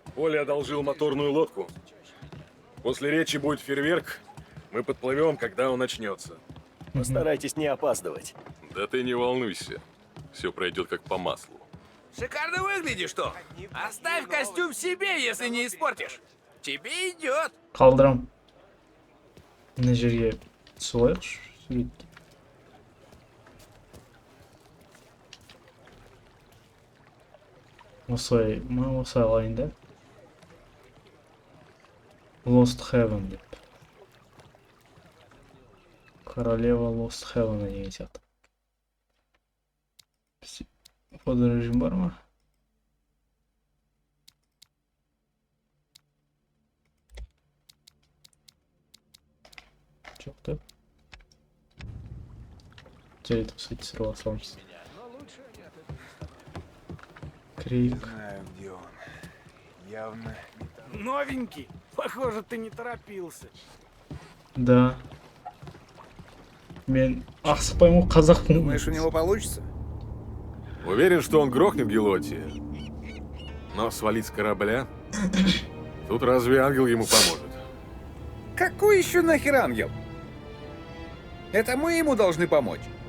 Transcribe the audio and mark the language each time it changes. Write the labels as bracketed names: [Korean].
[Russian] Оля одолжил моторную лодку. После речи будет фейерверк. Мы подплывем, когда он начнется. Постарайтесь не опаздывать. Да ты не волнуйся. Все пройдет как по маслу. Шикарно выглядишь, что? Оставь костюм себе, если не испортишь. Тебе идет. [Kazakh] Қалдырам. Мына жерге солайықшы суретке. Осылай алайын да. Lost Heaven деп. Королева Lost Heaven деген сияқты. Фоторежим бар ма? Жоқ та. Жарайды, кстати, сырға саламыз. [Russian] Крик. Знаю, где он. Явно новенький. Похоже, ты не торопился. Да. [Kazakh] Мен ақсықпаймын ғой, қазақпын. [Russian] Думаешь, у него получится? Уверен, что он грохнет Гелотти. Но свалить с корабля? Тут разве ангел ему поможет? Какой еще нахер ангел? Это мы ему должны помочь.